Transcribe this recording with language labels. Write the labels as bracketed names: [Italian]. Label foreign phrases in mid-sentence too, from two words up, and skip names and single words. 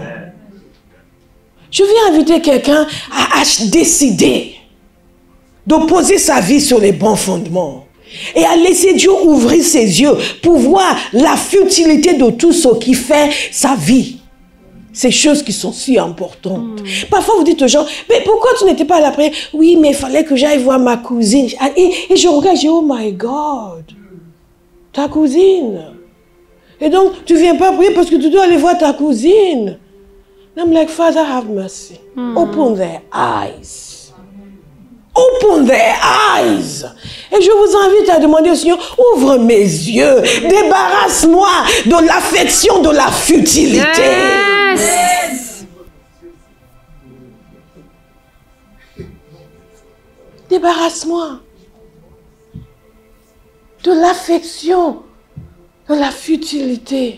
[French] Je viens inviter quelqu'un à décider de poser sa vie sur les bons fondements et à laisser Dieu ouvrir ses yeux pour voir la futilité de tout ce qui fait sa vie. Ces choses qui sont si importantes. Parfois, vous dites aux gens, mais pourquoi tu n'étais pas à la prière? Oui, mais il fallait que j'aille voir ma cousine. Et je regarde, je dis, [English] oh my God, [French] ta cousine. Et donc, tu ne viens pas prier parce que tu dois aller voir ta cousine. [English] And I'm like, Father, have mercy. Open their eyes. Open their eyes. [French] Et je vous invite à demander au Seigneur, ouvre mes yeux, débarrasse-moi de l'affection de la futilité. Yes. Débarrasse-moi de l'affection de la futilité.